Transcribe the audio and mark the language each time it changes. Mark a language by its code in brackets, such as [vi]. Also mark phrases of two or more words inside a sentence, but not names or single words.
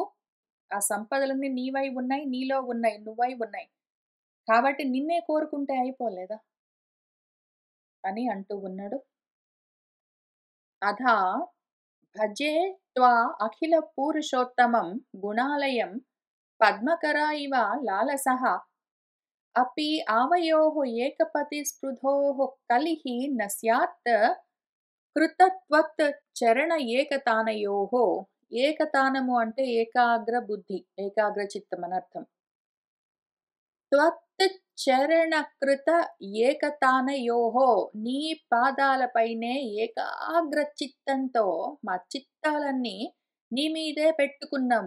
[te] ఆ సంపదలన్నీ నీవై ఉన్నాయి, నీలో ఉన్నాయి, నువ్వై ఉన్నాయి. కాబట్టి నిన్నే కోరుకుంటే అయిపోలేదా? అని అంటూ ఉన్నాడు. [sa] అథా భజే త్వా అఖిల పూరుషోత్తమం గుణాలయం పద్మకరా ఇవ లాలసః अपि आवयोः एकपतिस्पृधोः कलिः न स्यात् కృతత్వత్ చరణ ఏకతానయోః. [te] ఏకతానము అంటే ఏకాగ్ర బుద్ధి, ఏకాగ్ర చిత్తం అని అర్థం. [sa] త్వత్ చరణ కృత ఏకతానయోః. [te] నీ పాదాలపైనే ఏకాగ్ర చిత్తంతో మా చిత్తాలన్నీ నీ మీదే పెట్టుకున్నాము.